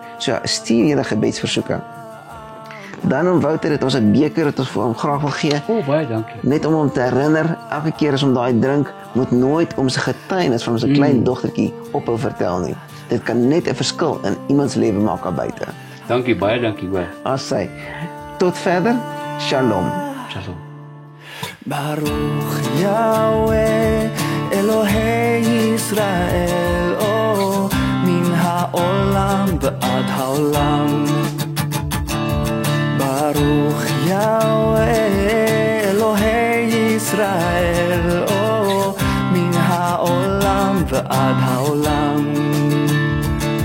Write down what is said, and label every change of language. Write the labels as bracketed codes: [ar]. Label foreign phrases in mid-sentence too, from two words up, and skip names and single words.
[af] So stuur julle gebedsversoeke. Dan om Wouter het ons 'n beker wat ons vir hom graag wil gee. Baie dankie. Net om hom te herinner, elke keer as hom daai drink, moet nooit om sy getuienis van ons klein dogtertjie ophou vertel nie. Dit kan net 'n verskil in iemand se lewe maak daar buite. Dankie, baie dankie hoor. As sy. Tot verder. Shalom. Shalom. [he] ברוך יהוה אלהי ישראל מן העולם ועד העולם. ברוך יהוה אלהי ישראל מן העולם ועד העולם.